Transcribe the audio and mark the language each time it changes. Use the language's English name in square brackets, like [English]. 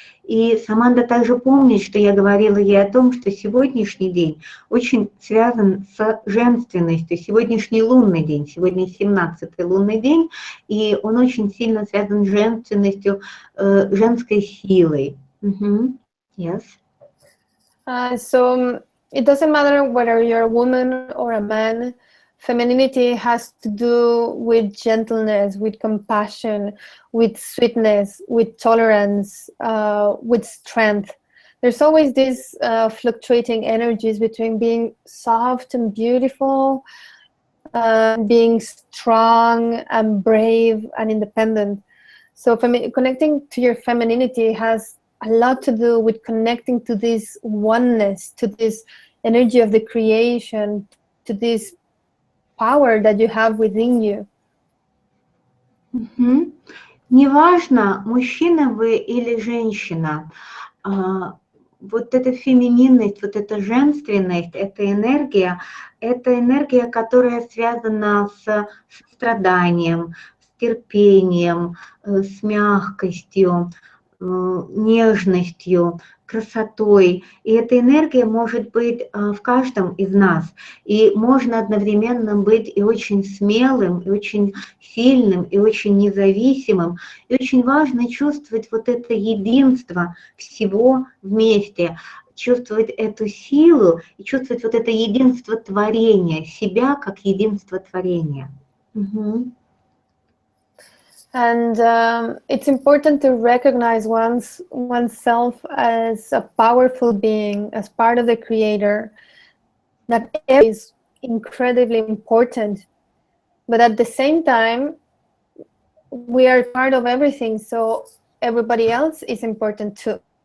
[Russian] И Саманта также помнит, что я говорила ей о том, что сегодняшний день очень связан с женственностью. Сегодняшний лунный день, сегодня 17-й лунный день, и он очень сильно связан с женственностью, женской силой. [English] Yes. So it doesn't matter whether you're a woman or a man. Femininity has to do with gentleness, with compassion, with sweetness, with tolerance, with strength. There's always these fluctuating energies between being soft and beautiful, being strong and brave and independent. So connecting to your femininity has a lot to do with connecting to this oneness, to this energy of the creation, to this power that you have within you. [Russian] Неважно, мужчина вы или женщина, вот эта фемининность, вот эта женственность, эта энергия, которая связана с страданием, с терпением, с мягкостью, нежностью, красотой. И эта энергия может быть в каждом из нас. И можно одновременно быть и очень смелым, и очень сильным, и очень независимым. И очень важно чувствовать вот это единство всего вместе, чувствовать эту силу и чувствовать вот это единство творения, себя как единство творения. [English] And it's important to recognize oneself as a powerful being, as part of the creator. That is incredibly important. But at the same time, we are part of everything, so everybody else is important too.